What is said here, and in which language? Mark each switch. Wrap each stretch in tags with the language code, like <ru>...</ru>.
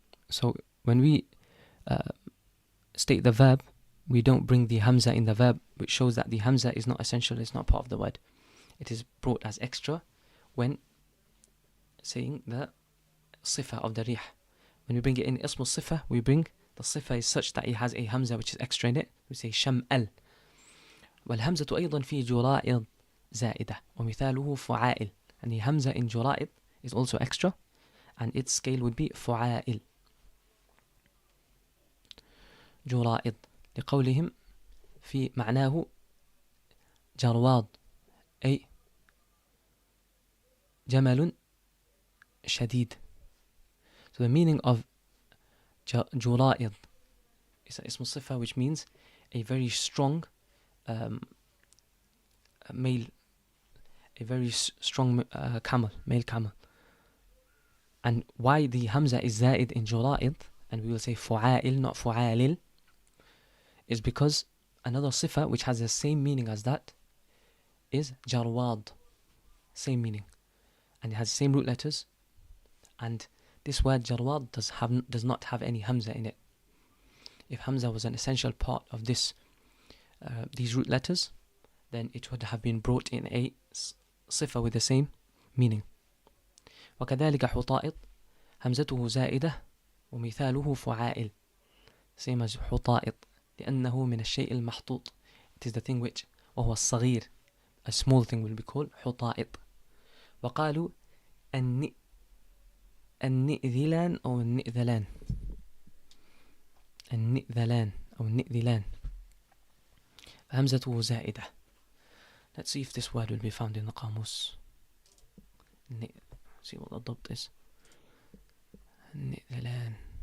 <en>So when we state the verb, we don't bring the hamza in the verb, which shows that the hamza is not essential, it's not part of the word. It is brought as extra when saying the sifa of the rih. When we bring it in ism al-sifa, we bring the sifa is such that it has a hamza which is extra in it. We say شمأل.</en> <ar>والهمزة أيضا في جرائد زائدة ومثاله فعائل.</ar> <en>And the hamza in جرائد is also extra, and its scale would be فعائل.</en> <ar>جرائد لقولهم في معناه جرواد أي جمل شديد.</ar> <en>So the meaning of جرائد is اسم الصفة, which means a very strong male, a very strong camel, male camel. And why the hamza is zaid in جرائد, and we will say فعائل, not فعالل, is because another sifa which has the same meaning as that is jarwad, same meaning, and it has the same root letters, and this word jarwad does not have any hamza in it. If hamza was an essential part of this these root letters, then it would have been brought in a صفة with the same meaning.</en> <ar>وكذلك حطائط همزته زائدة ومثاله فعائل.</ar> <en>same as</en> <ar>حطائط لأنه من الشيء المحطوط.</ar> <en>It is the thing which</en> <ar>وهو الصغير.</ar> <en>A small thing will be called حطائط.</en> <ar>وقالوا النئذلان أو النئذلان. النئذلان أو النئذلان همزته زائدة.</ar> <en>Let's see if this word will be found in the قاموس. See what the ضبط is.</en> <ar>النئذلان.</ar>